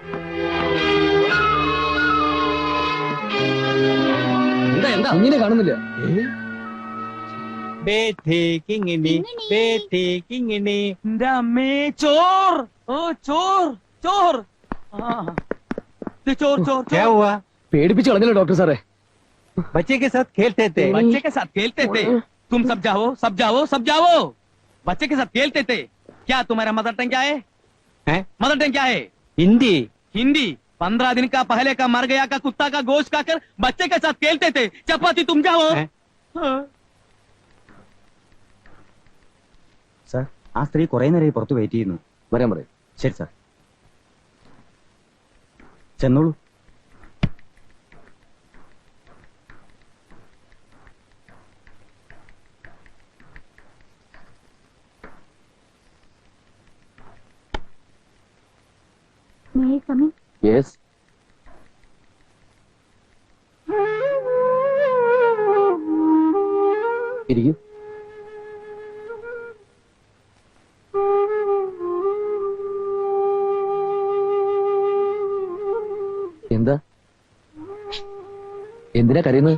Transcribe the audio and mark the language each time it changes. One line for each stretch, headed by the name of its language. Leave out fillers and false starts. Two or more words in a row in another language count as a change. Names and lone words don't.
Malayalam: എന്താ എന്താ കുഞ്ഞിനെ കാണുന്നില്ല? എന്റെ അമ്മേ, ചോർ! ഓ ചോർ ചോർ! ചോർ ചോർ ചോർ! പേടിപ്പിച്ച് കളഞ്ഞല്ലോ ഡോക്ടർ സാറേ.
Hindi: बच्चे के साथ खेलते थे। बच्चे के साथ खेलते थे। तुम सब जाओ, सब जाओ, सब जाओ। बच्चे के साथ खेलते थे। क्या तुम्हारा
English: mother tongue
Hindi: क्या है?
English: mother tongue
Hindi: क्या है? हिंदी। हिंदी। 15 दिन का पहले का मर गया का कुत्ता का गोश्त खाकर बच्चे के साथ खेलते थे। चपाती तुम जाओ।
Malayalam: സർ, ആ സ്ത്രീ കുറെ നേരമായി പുറത്ത് വെയിറ്റ് ചെയ്യുന്നു. വരാൻ പറയും. ശരി സർ, ചെന്നോളൂ.
English: May I come in?
Malayalam: യെസ്. ഇരിക്കൂ. എന്താ എന്തിനാ കരയുന്നത്?